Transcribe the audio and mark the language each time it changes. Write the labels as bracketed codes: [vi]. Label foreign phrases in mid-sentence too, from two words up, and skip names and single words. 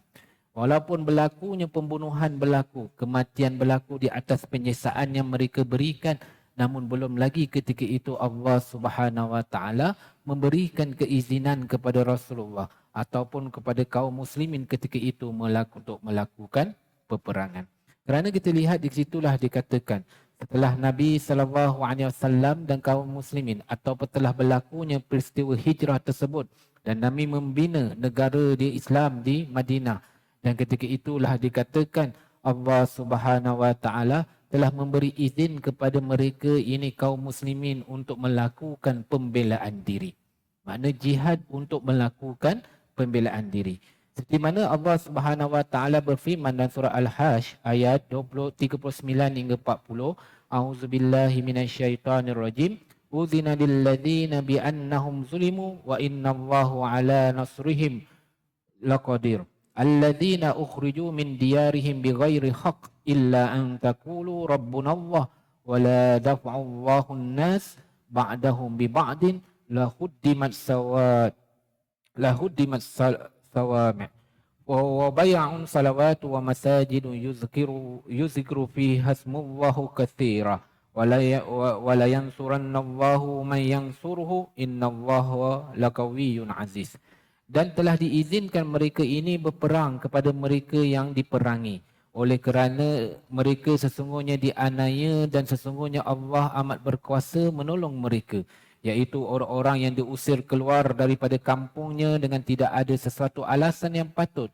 [ms] Walaupun berlakunya pembunuhan berlaku, kematian berlaku di atas penyiksaan yang mereka berikan, namun belum lagi ketika itu [ar] الله سبحانه وتعالى [ms] memberikan keizinan kepada Rasulullah ataupun kepada kaum muslimin ketika itu untuk melakukan peperangan. Kerana kita lihat di situlah dikatakan setelah Nabi [ar] صلى الله عليه وسلم [ms] dan kaum muslimin atau telah berlakunya peristiwa hijrah tersebut dan Nabi membina negara di Islam di Madinah, dan ketika itulah dikatakan [ar] الله سبحانه وتعالى [ms] telah memberi izin kepada mereka ini kaum muslimin untuk melakukan pembelaan diri. Makna jihad untuk melakukan pembelaan diri. Seperti mana [ar] الله سبحانه وتعالى [ms] berfirman dalam surah Al-Hajj ayat 39 hingga 40, [ar] أعوذ بالله من الشيطان الرجيم. أذن للذين بأنهم ظلموا وإن الله على نصرهم لقدير. الذين أخرجوا من ديارهم بغير حق إلا أن يقولوا ربنا الله ولا دفع الله الناس بعضهم ببعض لهدمت صوامع وبيع صلوات ومساجد يذكر فيها اسم الله كثيرا ولا ينصرن الله من ينصره إن الله لقوي عزيز. [ms] Dan telah diizinkan mereka ini berperang kepada mereka yang diperangi. Oleh kerana mereka sesungguhnya dianiaya dan sesungguhnya Allah amat berkuasa menolong mereka. Iaitu orang-orang yang diusir keluar daripada kampungnya dengan tidak ada sesuatu alasan yang patut.